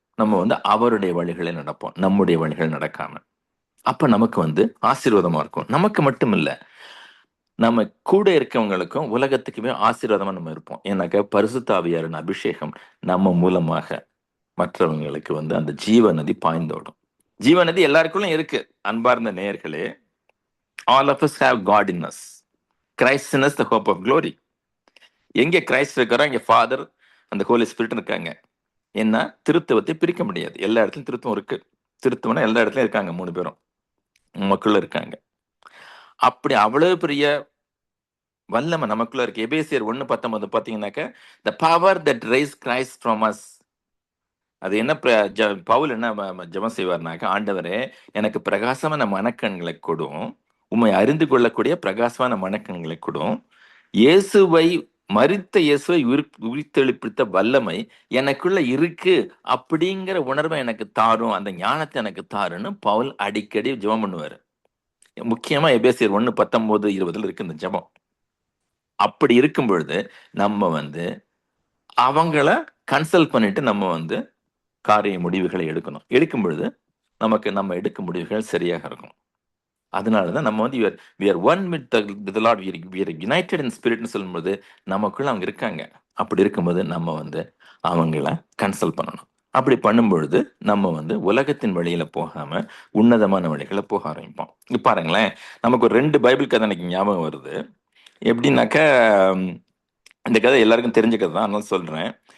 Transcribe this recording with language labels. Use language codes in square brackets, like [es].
[ta] நம்ம அவருடைய வழிகளை நடப்போம், நம்முடைய வழிகள் நடக்காம. அப்ப நமக்கு ஆசீர்வாதமா இருக்கும். நமக்கு மட்டும் இல்ல, நம்ம கூட இருக்கவங்களுக்கும் உலகத்துக்குமே ஆசீர்வாதமா நம்ம இருப்போம். ஏன்னாக்க பரிசுத்த ஆவியாரின் அபிஷேகம் நம்ம மூலமாக மற்றவங்களுக்கு வந்து அந்த ஜீவ நதி பாய்ந்தோடும். ஜீவ நதி எல்லாருக்குள்ளும் இருக்கு. அன்பார்ந்த நேயர்களே, [en] all of us have God in us. Christ in us, the hope of glory. [ta] எங்கே கிரைஸ்ட் இருக்கிறோம், இங்க ஃபாதர், அந்த ஹோலி ஸ்பிரிட் இருக்காங்க. ஏன்னா திருத்துவத்தை பிரிக்க முடியாது. எல்லா இடத்துலயும் திருத்துவம் இருக்கு. திருத்துவம்னா எல்லா இடத்துலயும் இருக்காங்க, 3 பேரும் நமக்குள்ள இருக்காங்க. அப்படி அவ்வளவு பெரிய வல்லமை நமக்குள்ள இருக்கு. எபேசியர் 1:19 பாத்தீங்கன்னாக்க, [en] the power that raised Christ from us. [ta] அது என்ன பவுல் என்ன ஜெபம் செய்வார்னாக்க, ஆண்டவரே எனக்கு பிரகாசமான மனக்கண்களை கொடும், உம்மை அறிந்து கொள்ளக்கூடிய பிரகாசமான மனக்கண்களை கொடும், இயேசுவை மரித்த இயேசுவை உயிர்த்தெழுப்பித்த வல்லமை எனக்குள்ள இருக்கு அப்படிங்கிற உணர்வை எனக்கு தாரும், அந்த ஞானத்தை எனக்கு தாருன்னு பவுல் அடிக்கடி ஜெபம் பண்ணுவாரு. முக்கியமா எபேசியர் 1:19-20 இருக்கு இந்த ஜெபம். அப்படி இருக்கும் பொழுது நம்ம வந்து அவங்கள கன்சல்ட் பண்ணிட்டு நம்ம வந்து காரிய முடிவுகளை எடுக்கணும். எடுக்கும் பொழுது நமக்கு நம்ம எடுக்கும் முடிவுகள் சரியாக இருக்கும். அதனாலதான் நம்ம வந்து [en] we are one with the Lord, we are united in spiritன்னு [ta] சொல்லும்போது நமக்குள்ள அவங்க இருக்காங்க. அப்படி இருக்கும்போது நம்ம வந்து அவங்கள கன்சல்ட் பண்ணணும். அப்படி பண்ணும்பொழுது நம்ம வந்து உலகத்தின் வழியில போகாம உன்னதமான வழிகளை போக ஆரம்பிப்போம். இப்ப பாருங்களேன், நமக்கு ஒரு 2 பைபிள் கதை எனக்கு ஞாபகம் வருது. எப்படின்னாக்க, இந்த கதை எல்லாருக்கும் தெரிஞ்ச கதை தான், அதனால சொல்றேன்.